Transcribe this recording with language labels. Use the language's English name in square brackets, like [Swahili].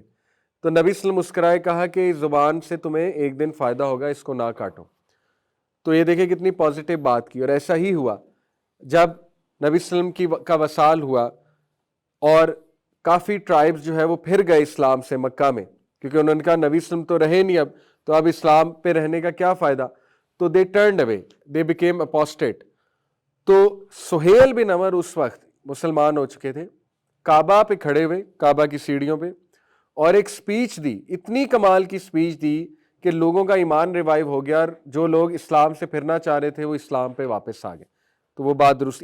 [Urdu] تو نبی صلی اللہ علیہ وسلم مسکرائے، کہا کہ اس زبان سے تمہیں ایک دن فائدہ ہوگا، اس کو نہ کاٹو. تو یہ دیکھیں کتنی پازیٹیو بات کی. اور ایسا ہی ہوا جب نبی صلی اللہ علیہ وسلم کا وصال ہوا اور کافی ٹرائبز جو ہے وہ پھر گئے اسلام سے مکہ میں، کیونکہ انہوں نے کہا نبی صلی اللہ علیہ وسلم تو رہے نہیں اب، تو اب اسلام پہ رہنے کا کیا فائدہ. [English] تو they turned away, they became apostate. [Urdu] تو سہیل بن عمر اس وقت مسلمان ہو چکے تھے، کعبہ پہ کھڑے ہوئے، کعبہ کی سیڑھیوں پہ، اور ایک سپیچ دی، اتنی کمال کی سپیچ دی کہ لوگوں کا ایمان ریوائیو ہو گیا اور جو لوگ اسلام سے پھرنا چاہ رہے تھے وہ اسلام پہ واپس آ گئے. تو وہ بات درست.